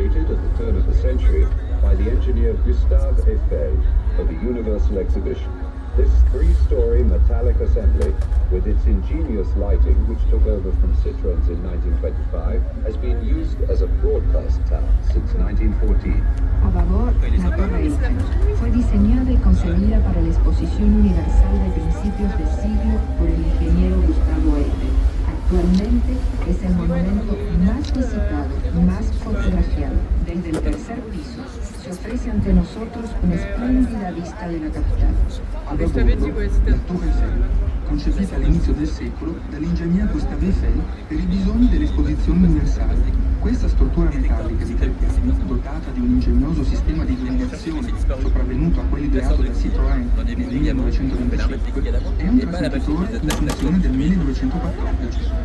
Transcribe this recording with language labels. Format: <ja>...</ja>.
<en>at the turn of the century by the engineer Gustave Eiffel for the Universal Exhibition. This three-story metallic assembly, with its ingenious lighting, which took over from Citroën's in 1925, has been used as a broadcast tower since 1914.</en> <es>A babor, la Torre Eiffel. Fue diseñada y concebida para la Exposición Universal de principios de siglo por el ingeniero Gustavo Eiffel. Actualmente es el monumento más visitado, más fotografiado. Desde el tercer piso se ofrece ante nosotros una espléndida vista de la capital.</es> <it>A bordo, la Torre Eiffel, concepita all'inizio del secolo dall'ingegner Gustave Eiffel per i bisogni dell'Esposizione Universale. Questa struttura metallica di 3 piani, dotata di un ingegnoso sistema di illuminazione sopravvenuto a quello ideato da Citroën nel 1925, è un trasmettitore in funzione del 1914.</it>